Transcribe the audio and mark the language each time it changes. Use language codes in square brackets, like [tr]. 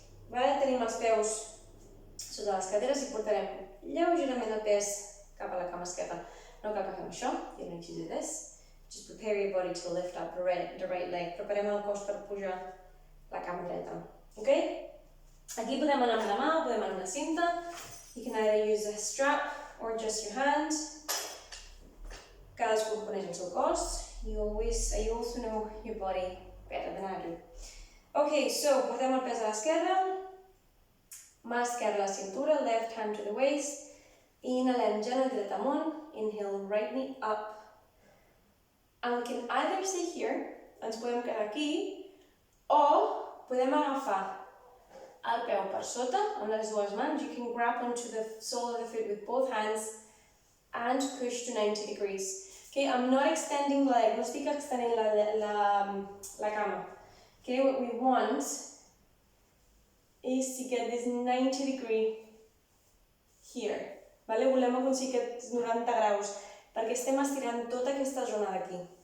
[ca] Tenim els peus sota les caderes i portarem lleugerament el pes cap a la cama esquerra. No cal que fem això, [en] you don't need to do this. Just prepare your body to lift up the right leg. [ca] Preparem el cos per pujar la cama dreta. Okay? Aquí podem anar amb la mà o podem anar amb la cinta. [en] You can either use a strap or just your hand. [ca] Cadascú coneix el seu cos. [en] You also know your body better than I do. [ca] Okay, so portem el pes a l'esquerra. Mà esquerra a la cintura, [en] left hand to the waist. [ca] Inhalem genoll dret amunt, [en] inhale right knee up. And we can either stay here, [ca] ens podem quedar aquí, o podem agafar el peu per sota amb les dues mans. [en] You can grab onto the sole of the foot with both hands and push to 90 degrees. Okay, I'm not extending the leg, [ca] no estic extendint la cama. [en] Okay, what we want is to get this 90 degree here. [ca] Vale? Volem aconseguir aquests 90 graus perquè estem estirant tota aquesta zona d'aquí.